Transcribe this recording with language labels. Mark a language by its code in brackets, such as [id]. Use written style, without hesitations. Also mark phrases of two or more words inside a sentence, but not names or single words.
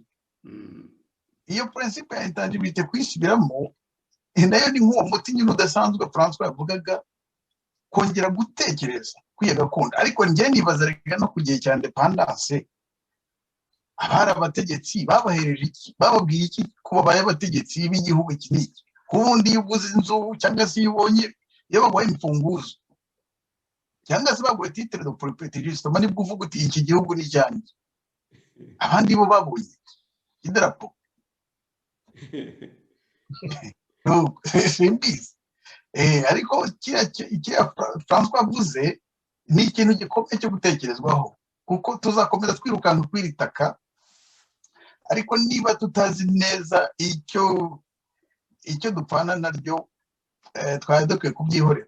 [rw] Iyo principe ya intangibilité kwisubiramo nayo ni nk'uwo muti nyine udasanzwe François yavugaga, kongera gutekereza kwiye gakondo. Ariko njye nibaza reka no ku gihe cya independence abari abategetsi babahereje iki, bababwiye iki ko babaye abategetsi b'igihugu iki n'iki. Kubundi iyo uguze inzu cyangwa se iyo ubonye iyo baguhaye imfunguzo cyangwa se baguhaye [fr] titre de propriété [rw] justement nibwo uvuga uti iki gihugu ni icyanjye. Abandi bo babonye idarapo simbizi. Ariko kiriya François avuze ni ikintu gikomeye cyo gutekerezwaho, kuko tuzakomeza twirukanka kw'iri taka, ariko niba tutazi neza icyo dupfana naryo twari dukwiye kubyihorera.